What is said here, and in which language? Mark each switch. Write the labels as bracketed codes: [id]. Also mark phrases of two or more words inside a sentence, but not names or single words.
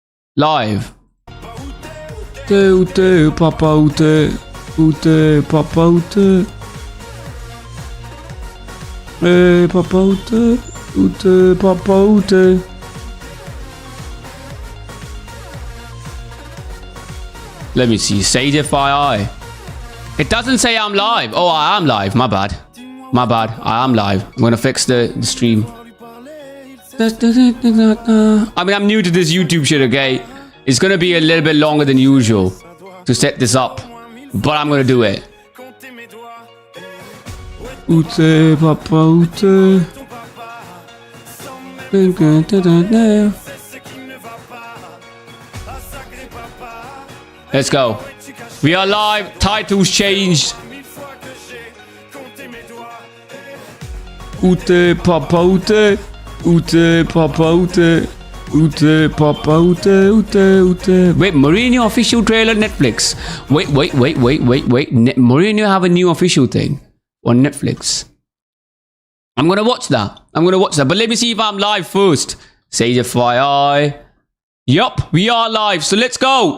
[en] Live. Ute, papa, ute. Ute, papa, ute. Papa, ute. Ute, papa, ute. Let me see. Sage FYI. It doesn't say I'm live. Oh, I am live. My bad. My bad. I am live. I'm gonna fix the stream. I mean, I'm new to this YouTube shit, okay? It's gonna be a little bit longer than usual to set this up, but I'm gonna do it. Ute, papa, ute. Let's go. We are live. Titles changed. Ute, papa, ute. Ute, papa, ute. Ute, papa, ute, ute. Wait, Mourinho official trailer Netflix. Wait. Mourinho have a new official thing on Netflix. I'm gonna watch that. But let me see if I'm live first. Say the FYI. Yup, we are live. So let's go.